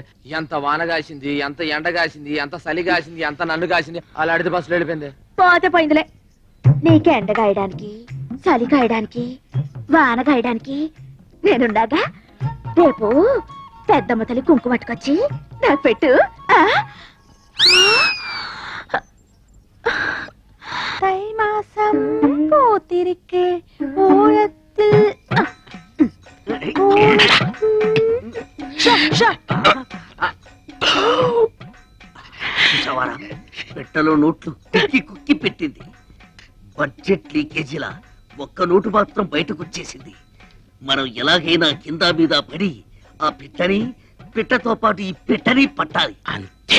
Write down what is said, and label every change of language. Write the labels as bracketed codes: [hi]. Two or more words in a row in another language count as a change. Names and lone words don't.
[te] ఎంత వాన కాసింది ఎంత ఎండ కాసింది ఎంత చలి కాసింది ఎంత నన్ను కాసింది. అలా అడితే బస్సులో వెళ్ళిపోయింది. పోతే పోయిందిలే. నీకు ఎండ కాయడానికి చలి కాయడానికి వాన కాయడానికి నేనుండగా రేపు పెద్దమ్మ తల్లి కుంకుమ పట్టుకొచ్చి నాకు పెట్టు. [ta] தை மாசம் பூத்திருக்கே ஊழத்தில் [te] పెట్టలో నోట్లు తిక్కి కుక్కి పెట్టింది. [en] budget leakageలా [te] ఒక్క నోటు మాత్రం బయటకు వచ్చేసింది. మనం ఎలాగైనా కింద మీద పడి ఆ పిట్టతో పాటు ఈ పెట్టని పట్టాలి అంతే.